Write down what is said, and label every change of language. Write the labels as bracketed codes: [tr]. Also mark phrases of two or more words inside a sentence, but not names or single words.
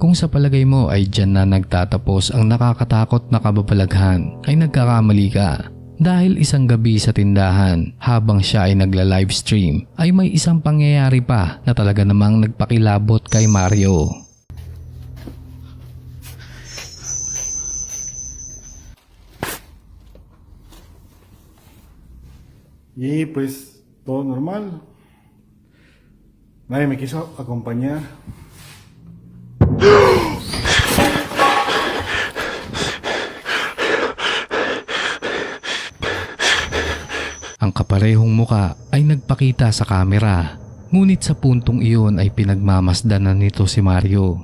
[tl] Kung sa palagay mo ay dyan na nagtatapos ang nakakatakot na kababalaghan, ay nagkakamali ka. Dahil isang gabi sa tindahan habang siya ay nagla-livestream ay may isang pangyayari pa na talaga namang nagpakilabot kay Mario. [es] Y pues todo normal. Nadie me quiso acompañar. [tl] Ang kaparehong muka ay nagpakita sa kamera, ngunit sa puntong iyon ay pinagmamasdanan nito si Mario.